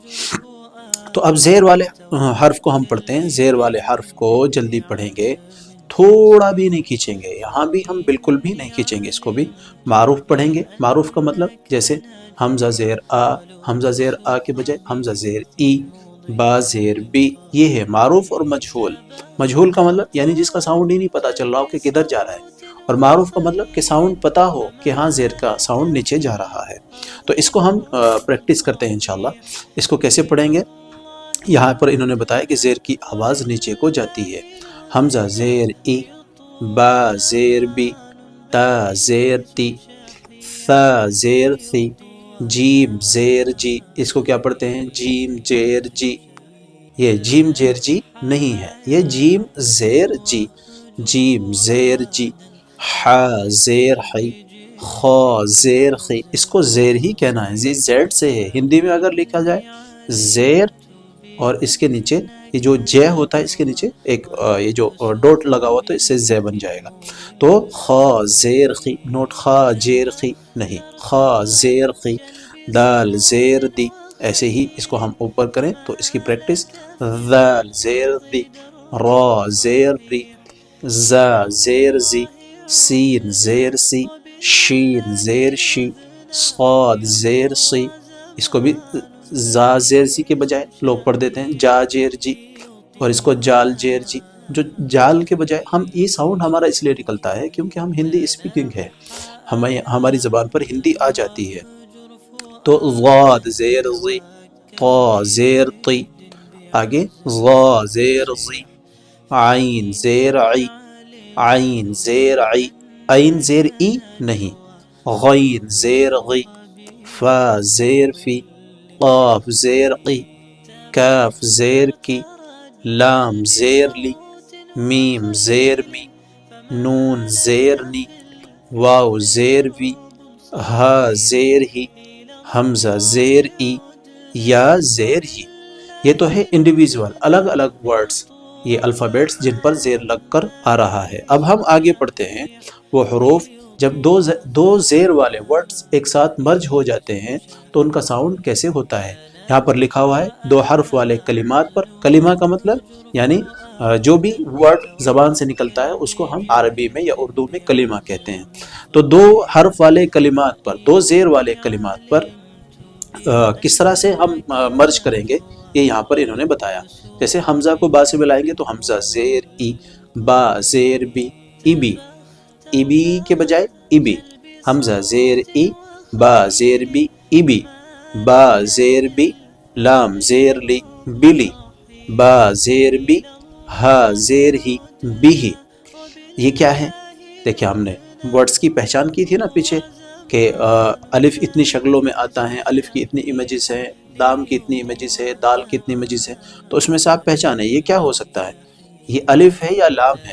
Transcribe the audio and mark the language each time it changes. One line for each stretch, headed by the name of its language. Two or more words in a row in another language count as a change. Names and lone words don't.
Urdu: تو اب زیر والے حرف کو ہم پڑھتے ہیں۔ زیر والے حرف کو جلدی پڑھیں گے، تھوڑا بھی نہیں کھینچیں گے، یہاں بھی ہم بالکل بھی نہیں کھینچیں گے، اس کو بھی معروف پڑھیں گے۔ معروف کا مطلب جیسے حمزہ زیر آ، حمزہ زیر آ کے بجائے حمزہ زیر ای، با زیر بی، یہ ہے معروف اور مجہول۔ مجہول کا مطلب یعنی جس کا ساؤنڈ ہی نہیں پتا چل رہا ہو کہ کدھر جا رہا ہے، اور معروف کا مطلب کہ ساؤنڈ پتا ہو کہ ہاں زیر کا ساؤنڈ نیچے جا رہا ہے۔ تو اس کو ہم پریکٹس کرتے ہیں انشاءاللہ۔ اس کو کیسے پڑھیں گے؟ یہاں پر انہوں نے بتایا کہ زیر کی آواز نیچے کو جاتی ہے۔ حمزہ زیر ای، با زیر بی، تا زیر تی، ثا زیر ثی، جیم زیر جی۔ اس کو کیا پڑھتے ہیں؟ جیم زیر جی۔ یہ جیم زیر جی نہیں ہے، یہ جیم زیر جی، جیم زیر جی۔ ہا زیر حی، خا زیر خی۔ اس کو زیر ہی کہنا ہے، زی زیڈ سے ہے۔ ہندی میں اگر لکھا جائے زیر اور اس کے نیچے یہ جو جے ہوتا ہے، اس کے نیچے ایک یہ جو ڈوٹ لگا ہوا تو اس سے زے بن جائے گا۔ تو خا زیر خی، نوٹ خا زیر خی نہیں، خا زیر خی۔ دال زیر دی، ایسے ہی اس کو ہم اوپر کریں تو اس کی پریکٹس: دال زیر دی، را زیر ری، زا زیر زی، سین زیر سی، شین زیر شی، صاد زیر سی۔ اس کو بھی زا زیر سی کے بجائے لوگ پڑھ دیتے ہیں جا جیر جی، اور اس کو جال جیر جی، جو جال کے بجائے ہم یہ ساؤنڈ ہمارا اس لیے نکلتا ہے کیونکہ ہم
English: Hindi speaking
Urdu: ہے، ہماری زبان پر ہندی آ جاتی ہے۔ تو ضاد زیر زی، طا زیر طی، آگے ضا زیر زی، عین زیر عی، عین زیر عی، عین زیر ای نہیں، غین زیر غی، فا زیر فی، قاف زیر قی، کاف زیر کی، لام زیر لی، میم زیر می، نون زیر نی، واو زیر وی، ہا زیر ہی، حمزہ زیر ای، یا زیر ہی۔ یہ تو ہے انڈیویژول الگ الگ ورڈز، یہ الفابیٹس جن پر زیر لگ کر آ رہا ہے۔ اب ہم آگے پڑھتے ہیں وہ حروف جب دو زیر والے ورڈز ایک ساتھ مرج ہو جاتے ہیں تو ان کا ساؤنڈ کیسے ہوتا ہے۔ یہاں پر لکھا ہوا ہے 2 حرف والے کلمات پر، کلمہ کا مطلب یعنی جو بھی ورڈ زبان سے نکلتا ہے اس کو ہم عربی میں یا اردو میں کلمہ کہتے ہیں۔ تو 2 حرف والے کلمات پر، 2 زیر والے کلمات پر کس طرح سے ہم مرج کریں گے یہ یہاں پر انہوں نے بتایا۔ جیسے حمزہ کو با سے ملائیں گے تو حمزہ زیر ای، با زیر بی، ای بی، ای بی کے بجائے ای بی، حمزہ زیر ای، با زیر بی، ای بی، با زیر بی، لام زیر لی، بلی، با زیر بی، ہا زیر ہی، بی ہی۔ یہ کیا ہے؟ دیکھیں ہم نے ورڈز کی پہچان کی تھی نا پیچھے کہ الف اتنی شکلوں میں آتا ہے، الف کی اتنی امیجز ہیں، لام کی اتنی امیجز ہے، دال کی اتنی امیجز ہے، تو اس میں سے آپ پہچانیں یہ کیا ہو سکتا ہے، یہ الف ہے یا لام ہے؟